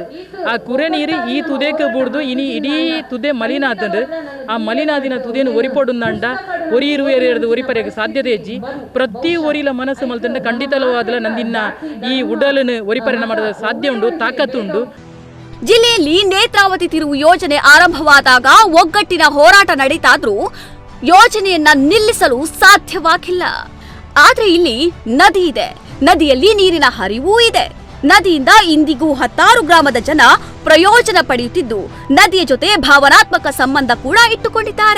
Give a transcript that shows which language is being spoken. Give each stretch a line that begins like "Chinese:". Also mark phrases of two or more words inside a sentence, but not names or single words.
Tulu: ಆ ಕುರೆ ನೀರು ಈ ತುದೇಕ್ಕೆ ಬುಡ್ದು ಇನಿ ಇಡೀ ತುದೆ ಮಲಿನಾತಂದು ಆ ಮಲಿನಾದಿನ ತುದೇನು ಒರಿಪೊಡುಂದಂಡ ಒರಿ ಇರುವೆರೆದು ಒರಿಪರೆಗೆ ಸಾಧ್ಯತೆ ಹೆಚ್ಚಿ ಪ್ರತಿ ಒರಿಲ ಮನಸ್ಸು ಮಲ್ತಂಡ ಖಂಡಿತವಾದಲ ನಂದಿನ ಈ ಉಡಲನು ಒರಿಪರೆನ ಮಾಡೋದ ಸಾಧ್ಯ ಉಂಡು, ತಾಕತ್ತುಂಡು.
Kannada: ಜಿಲ್ಲೆಯಲ್ಲಿ ನೇತ್ರಾವತಿ ತಿರುವು ಯೋಜನೆ ಆರಂಭವಾದಾಗ ಒಗ್ಗಟ್ಟಿನ ಹೋರಾಟ ನಡೀತಾದ್ರೂ ಯೋಜನೆಯನ್ನ ನಿಲ್ಲಿಸಲು ಸಾಧ್ಯವಾಗಿಲ್ಲ. ಆದ್ರೆ ಇಲ್ಲಿ ನದಿ ಇದೆ, ನದಿಯಲ್ಲಿ ನೀರಿನ ಹರಿವೂ ಇದೆ. ನದಿಯಿಂದ ಇಂದಿಗೂ 10 ಗ್ರಾಮದ ಜನ ಪ್ರಯೋಜನ ಪಡೆಯುತ್ತಿದ್ದು ನದಿಯ ಜೊತೆ ಭಾವನಾತ್ಮಕ ಸಂಬಂಧ ಕೂಡ ಇಟ್ಟುಕೊಂಡಿದ್ದಾರೆ.